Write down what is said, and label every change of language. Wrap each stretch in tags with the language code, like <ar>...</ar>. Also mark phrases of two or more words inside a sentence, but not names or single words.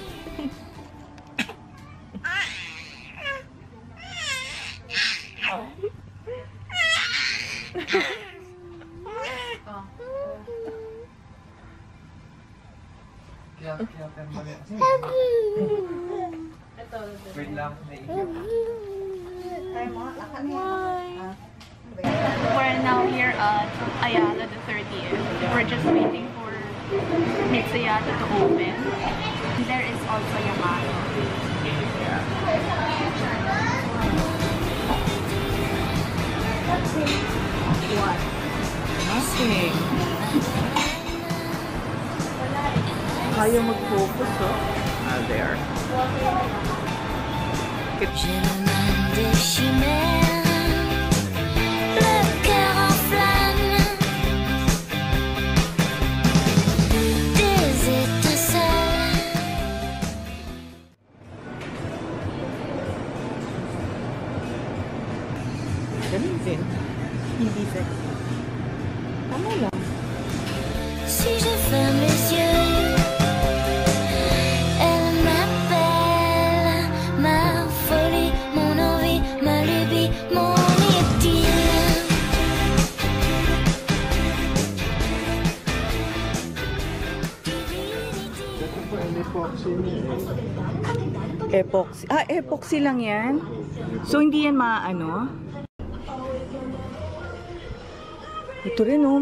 <tl>Kaya mali. Ito. Wait lang. Naiiyak.</tl> <en>Why? We're now here at Ayala the 30th. We're just waiting for Mitsuyata to open. There is also Yamato. What? Nothing.</en> <tl>Kaya mag-focus, oh.</tl> <en>There.</en> <fr>Je me demande des chimères, le cœur en flamme, des étincelles.</fr> <tl>Ganun din. Hindi sexy. Tama lang.</tl> <fr>Si je ferme les yeux, elle m'appelle, ma folie, mon envie, ma lubie, mon idylle.</fr> <tl>Epoxy. Ah, epoxy lang yan. So, hindi yan maano. Ito rin, oh.</tl>